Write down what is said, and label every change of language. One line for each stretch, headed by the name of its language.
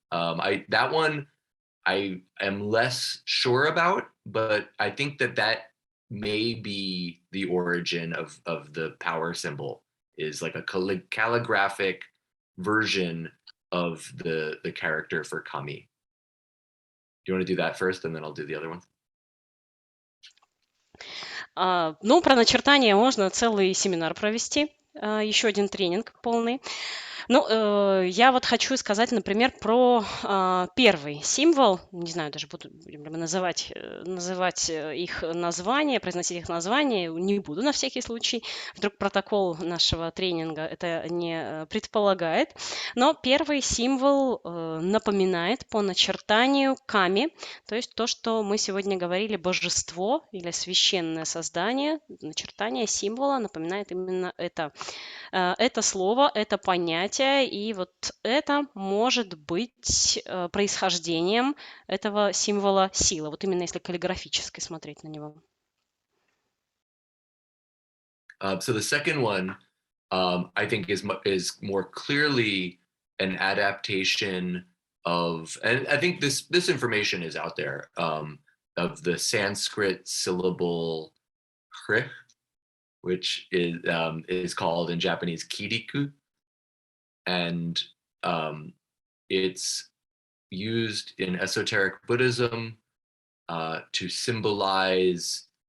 English: That one I am less sure about, but I think that may be the origin of the power symbol, is like a calligraphic version of the character for kami. Do you want to do that first, and then I'll do the other one?
Russian: Ну, про начертание можно целый семинар провести, еще один тренинг полный. Ну, я вот хочу сказать, например, про первый символ. Не знаю, даже буду называть их название, произносить их название. Не буду на всякий случай. Вдруг протокол нашего тренинга это не предполагает. Но первый символ напоминает по начертанию ками, то есть то, что мы сегодня говорили, божество или священное создание. Начертание символа напоминает именно это. Это слово, это понятие, и вот это может быть происхождением этого символа силы. Вот именно если каллиграфически смотреть на него.
English: So the second one, I think, is more clearly an adaptation of, and I think this information is out there, of the Sanskrit syllable hri, which is called in Japanese kiriku, and it's used in esoteric Buddhism to symbolize.